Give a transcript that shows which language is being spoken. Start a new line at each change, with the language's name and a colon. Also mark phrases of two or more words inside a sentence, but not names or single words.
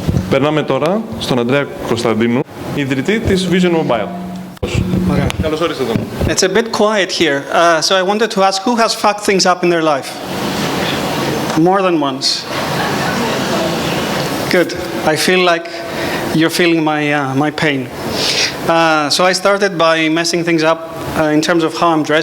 Greek: Περνάμε τώρα στον Αντρέα Constantinou, ιδρυτή της Vision Mobile.
English: Okay.
Greek: Καλώς όρισατε.
English: It's a bit quiet here, so I wanted to ask who has fucked things up in their life? More than once. Good. I feel like you're feeling my pain. So I started by messing things up in terms of how I'm dressed.